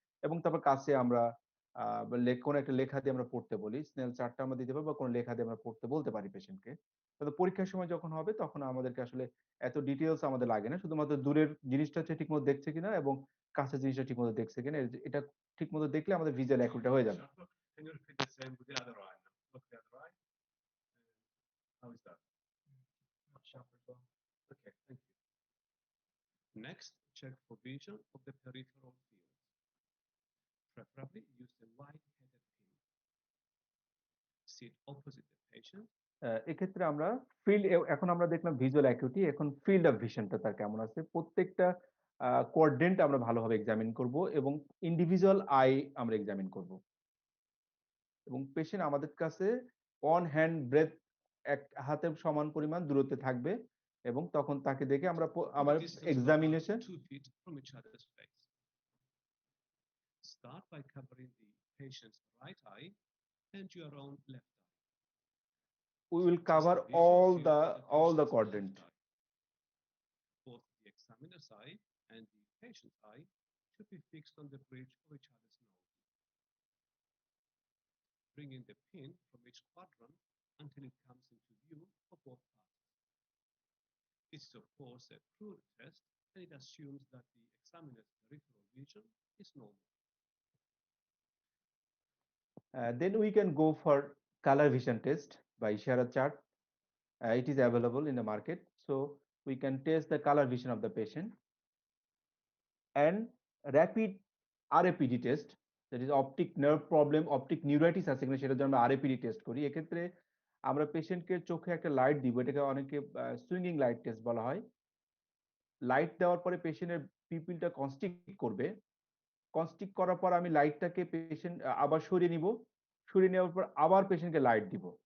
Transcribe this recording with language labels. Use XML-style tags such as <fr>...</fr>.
<bn>এবং তারপর কাছে আমরা কোনো একটা লেখা দিয়ে আমরা পড়তে বলি, স্নেল চার্টটা আমরা দিতে পারি বা কোনো লেখা দিয়ে আমরা পড়তে বলতে পারি পেশেন্টকে। কিন্তু পরীক্ষার সময় যখন হবে তখন আমাদেরকে আসলে এত ডিটেলস আমাদের লাগে না, শুধুমাত্র দূরের জিনিসটা হচ্ছে ঠিকমতো দেখছে কিনা এবং কাছের জিনিসটা ঠিকমতো দেখছে কিনা, এটা ঠিকমতো দেখলে আমাদের ভিজুয়াল অ্যাকুরেট হয়ে যাবে।</bn> <en>Can you repeat the same with the other eye now? Look the other eye. How is that? Sharp as well. Okay, thank you. Next, check for vision of the peripheral fields. Preferably use the wide-headed pin. Sit opposite the patient.</en> <bn>এক্ষেত্রে আমরা field, এখন আমরা দেখলাম visual acuity, এখন field of ভিশনটা তার কেমন আছে, প্রত্যেকটা কোয়াড্রেন্ট আমরা ভালোভাবে এক্সামিন করব এবং ইন্ডিভিজুয়াল আই আমরা এক্সামিন করব। এবং পেশেন্ট আমাদের কাছে</bn> <en>on hand breath,</en> <bn>এক হাতের সমান পরিমাণ দূরত্বে থাকবে এবং তখন তাকে দেখে আমরা আমার examination.</bn> <en>2 feet from each other's face. Start by covering the patient's right eye and your own left eye. We will cover all the quadrant. Both the examiner's eye and the patient's eye should be fixed on the bridge of each other's nose. Bring in the pin from each quadrant until it comes into view of both parts. This is of course a crude test and it assumes that the examiner's peripheral vision is normal. Then we can go for color vision test by Ishara chart. It is available in the market, so we can test the color vision of the patient. And rapid RAPD test, that is optic nerve problem, optic neuritis</en> <bn>আছে কিনা সেটার জন্য আমরা RAPD test করি। এক্ষেত্রে আমরা পেশেন্টকে চোখে একটা লাইট দিব, এটাকে অনেকে সুইঙ্গিং লাইট টেস্ট বলা হয়। লাইট দেওয়ার পরে পেশেন্টের পিপিলটা কনস্ট্রিক্ট করবে, কনস্ট্রিক্ট করার পর আমি লাইটটাকে পেশেন্ট আবার সরিয়ে নিব, সরিয়ে নেওয়ার পর আবার পেশেন্টকে লাইট দিব।</bn>